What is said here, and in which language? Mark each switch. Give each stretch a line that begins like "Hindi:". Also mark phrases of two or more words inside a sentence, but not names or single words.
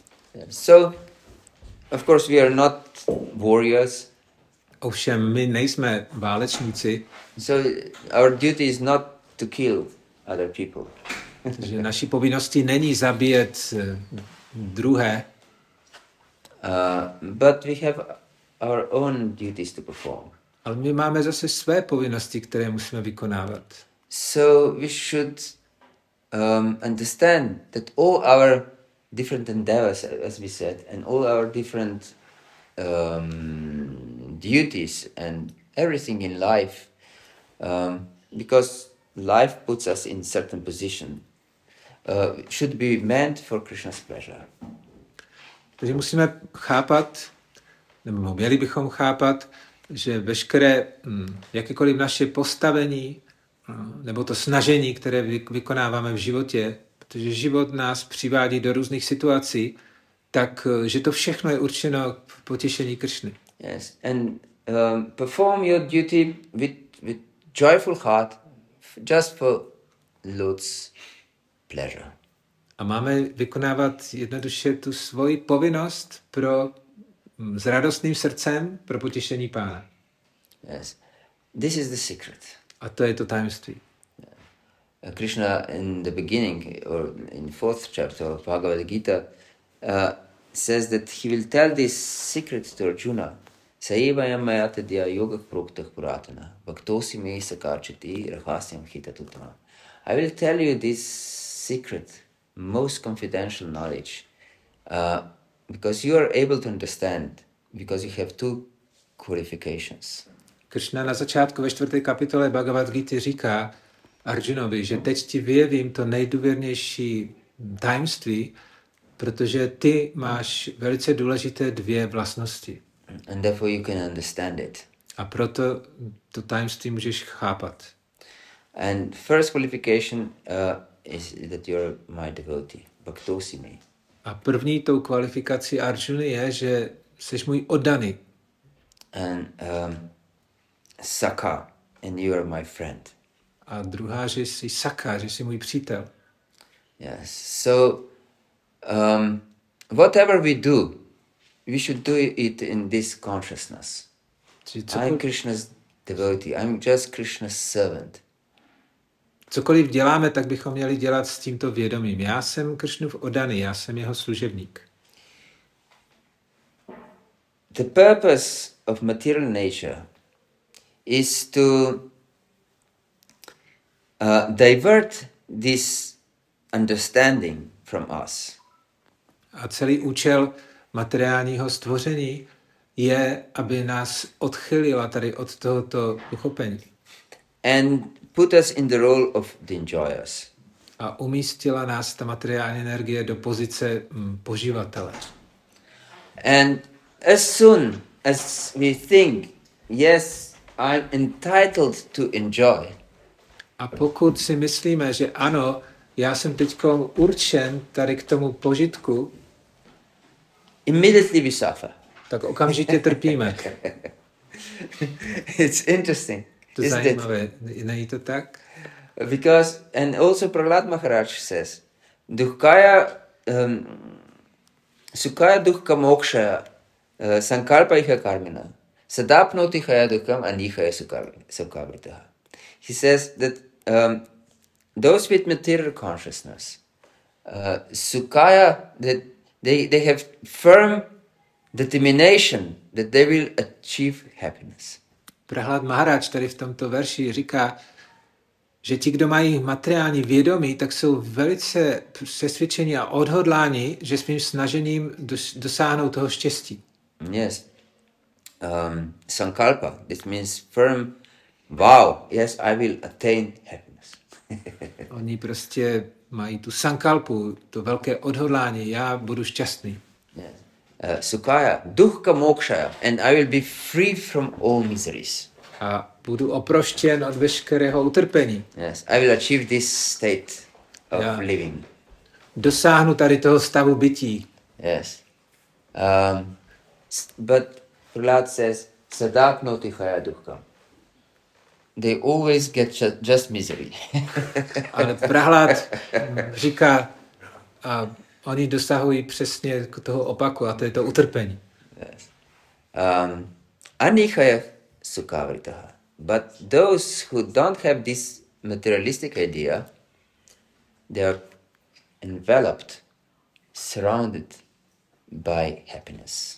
English: Yes. So, of course, we are not warriors.
Czech: Ovšem, my nejsme válečníci.
English: So, our duty is not to kill other people.
Czech: Takže naší povinností není zabíjet druhé.
English: But we have our own duties to perform.
Czech: Ale my máme zase své povinnosti, které musíme vykonávat.
English: So we should understand that all our different endeavors, as we said, and all our different duties and everything in life, because life puts us in certain position, should be meant for Krishna's pleasure.
Czech: Takže musíme chápat, nebo měli bychom chápat, že veškeré, jakékoliv naše postavení, nebo to snažení, které vykonáváme v životě, protože život nás přivádí do různých situací, tak, že to všechno je určeno k potěšení Krišny.
English: Yes, and perform your duty with joyful heart, just for Lord's pleasure.
Czech: A máme vykonávat jednoduše tu svoji povinnost s radostným srdcem pro potěšení Pána.
English: Yes, this is the secret.
Czech: A to je to tajemství.
English: Krishna in the beginning, or in 4th chapter of Bhágavata-gita, says that he will tell this secret to Arjuna.
Sanskrit: Saevayam mayatadya yoga proktah puratana, bhaktosi me sakarchati rahasyam hitatutama.
English: I will tell you this secret, most confidential knowledge, because you are able to understand, because you have two qualifications.
Czech: Krishna na začátku ve 4. kapitole Bhagavad-gity říká Arjunovi, že teď ti vyjevím to nejdůvěrnější tajemství, protože ty máš velice důležité dvě vlastnosti.
English: And therefore you can understand it.
Czech: A proto to tajemství můžeš chápat.
English: And first qualification is that you are my devotee,
Sanskrit: bhaktosi me.
Czech: A první tou kvalifikací Arjuny je, že jsi můj oddaný.
English: And Sakha, and you are my friend.
Czech: A druhá, že jsi Sakha, že jsi můj přítel.
English: Yes. So, whatever we do, we should do it in this consciousness. I'm Krishna's devotee. I'm just Krishna's servant.
Czech: Cokoliv děláme, tak bychom měli dělat s tímto vědomím. Já jsem Krišnův oddaný, já jsem jeho služebník.
English: The purpose of material nature is to divert this understanding from us.
Czech: A celý účel materiálního stvoření je, aby nás odchylila tady od tohoto uchopení.
English: And put us in the role of the enjoyers.
Czech: A umístila nás ta materiální energie do pozice poživatele.
English: And as soon as we think, yes, I'm entitled to enjoy.
Czech: A pokud si myslíme, že ano, já jsem teďko určen tady k tomu požitku,
English: immediately we suffer.
Czech: Tak okamžitě trpíme.
English: It's interesting.
Czech: To je zajímavé, není to tak?
English: Because, and also Prahlad Maharaj says,
Sanskrit: dukkaya, sukhaya dukkha moksha, sankalpaiha karmina, sadapnoti khaya dukkham anihaya sukhavritaha.
English: He says that those with material consciousness, sukhaya, that they have firm determination that they will achieve happiness.
Czech: Prahlad Maharaj tady v tomto verši říká, že ti, kdo mají materiální vědomí, tak jsou velice přesvědčeni a odhodláni, že svým snažením dosáhnou toho štěstí.
English: Yes. Sankalpa, this means firm vow. Yes, I will attain happiness.
Czech: Oni prostě mají tu sankalpu, to velké odhodlání, já budu šťastný.
Sanskrit: Yes. Sukhaya, dukkha mokshaya,
English: and I will be free from all miseries.
Czech: A budu oproštěn od veškerého utrpení.
English: Yes, I will achieve this state of living.
Czech: Dosáhnu tady toho stavu bytí.
English: Yes. But Prahlad says,
Sanskrit: sadapnoti khaya dukkha.
English: They always get just misery.
Czech: Ale Prahlad říká, a oni dosahují přesně toho opaku, a to je to utrpení.
English: Yes.
Sanskrit: Anikhaya sukhavritaha.
English: But those who don't have this materialistic idea, they are enveloped, surrounded by happiness.